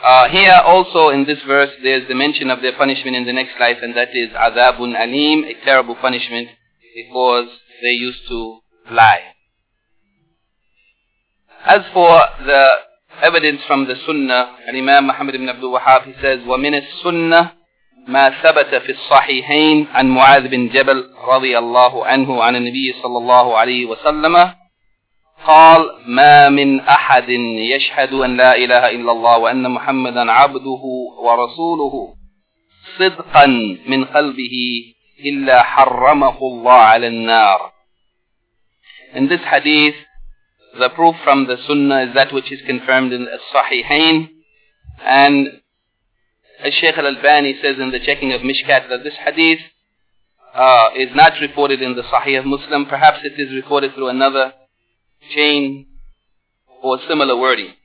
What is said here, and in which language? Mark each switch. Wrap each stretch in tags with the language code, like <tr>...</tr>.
<en>Here also in this verse, there is the mention of their punishment in the next life, and that is azabun alim, a terrible punishment, because they used to lie. As for the evidence from the Sunnah, and Imam Muhammad ibn Abdul Wahhab, he says,</en> <ar>وَمِنَ السُنَّةِ مَا ثَبَتَ فِي الصَّحِيحَيْنِ عَنْ مُعَاذِ بِنْ جَبَلْ رَضِيَ اللَّهُ عَنْهُ عَنَ النَّبِيِّ صَلَّى اللَّهُ عَلَيْهِ وَسَلَّمَ قال ما من أحد يشهد أن لا إله إلا الله وأن محمدا عبده ورسوله صدقا من قلبه إلا حرمه الله على النار.</ar> <en>In this hadith, the proof from the Sunnah is that which is confirmed in the Sahihain, and Shaykh al-Albani says in the checking of Mishkat that this hadith is not reported in the Sahih of Muslim. Perhaps it is recorded through another chain or similar wording.</en>